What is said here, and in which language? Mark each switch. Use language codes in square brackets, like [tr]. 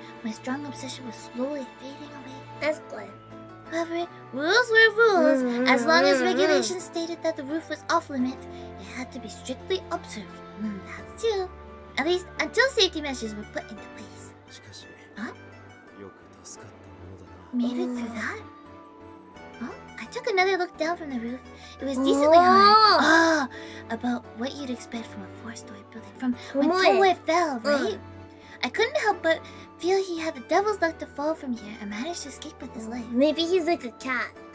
[en] My strong obsession was slowly fading away. That's good. However, rules were rules. As long as regulations stated that the roof was off limits, it had to be strictly observed. That's true. At least until safety measures were put into place. [ja] しかし [en] Huh? [ja] よく助かったものだな [en] Made it through that? Huh? I took another look down from the roof. It was decently high. About what you'd expect from a four-story building. From when Tomoe fell, right? I couldn't help but feel he had the devil's luck to fall from here and managed to escape with his life. Maybe he's like a cat.